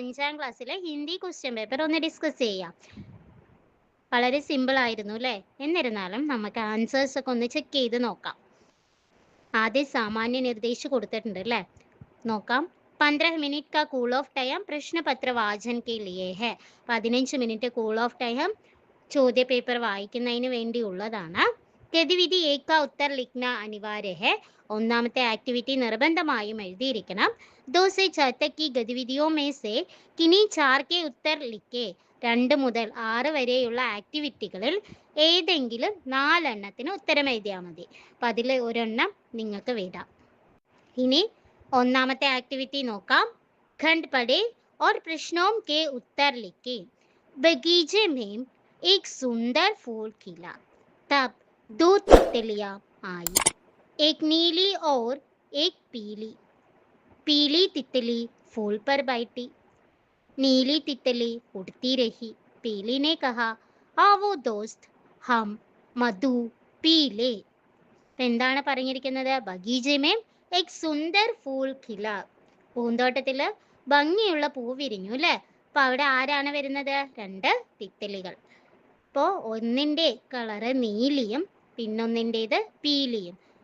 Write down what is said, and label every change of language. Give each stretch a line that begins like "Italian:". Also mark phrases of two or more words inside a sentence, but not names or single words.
Malayalam: ക്ലാസ്സിലെ ഹിന്ദി
English: question paper
Malayalam: ഒന്ന് ഡിസ്കസ് ചെയ്യാം. വളരെ സിമ്പിൾ ആയിരുന്നു അല്ലേ? എന്നിരുന്നാലും നമുക്ക് ആൻസേഴ്സ് ഒക്കെ ഒന്ന് ചെക്ക് ചെയ്ത് നോക്കാം. ആദ്യം സാമാന്യ നിർദ്ദേശം കൊടുത്തിട്ടുണ്ട് അല്ലേ? നോക്കാം.
Hindi: 15 मिनट का
English: cool off time
Hindi: प्रश्न पत्र वाचन के लिए है.
Malayalam: 15 മിനിറ്റ്
English: cool off time
Malayalam: ചോദ്യ പേപ്പർ വായിക്കുന്നതിന് വേണ്ടിയുള്ളതാണ്.
Hindi: गतिविधि एक उत्तर लिखना अनिवार्य है.
Malayalam: ഒന്നാമത്തെ ആക്ടിവിറ്റി നിർബന്ധമായും എഴുതിയിരിക്കണം.
Hindi: 2 से 6 तक की गतिविधियों में से किन्हीं 4 के उत्तर लिखे.
Malayalam: 2 മുതൽ 6 വരെയുള്ള ആക്ടിവിറ്റികളിൽ ഏതെങ്കിലും 4 എണ്ണത്തിന് ഉത്തരം എഴുതിയാൽ മതി. അപ്പം അതിൽ ഒരെണ്ണം നിങ്ങൾക്ക് വിടാം. ഇനി ഒന്നാമത്തെ ആക്ടിവിറ്റി നോക്കാം.
Hindi: खंड पढ़े और प्रश्नों के उत्तर लिखे. बगीचे में एक सुंदर फूल खिला. तब 2 तितलियां आई, एक नीली और एक पीली. पीली तितली फूल पर बैठी, नीली तितली उड़ती रही. पीली ने कहा, आओ दोस्त, हम मधु पी ले.
Malayalam: എന്താണ് പറഞ്ഞിരിക്കുന്നത്?
Hindi: बगीचे में एक सुंदर फूल खिला.
Malayalam: പൂന്തോട്ടത്തിൽ ഭംഗിയുള്ള പൂ വിരിഞ്ഞു അല്ലേ? അപ്പൊ അവിടെ ആരാണ് വരുന്നത്? 2 തിത്തലികൾ. അപ്പോൾ ഒന്നിൻ്റെ കളറ് നീലിയും പിന്നൊന്നിൻ്റേത് പീലിയും.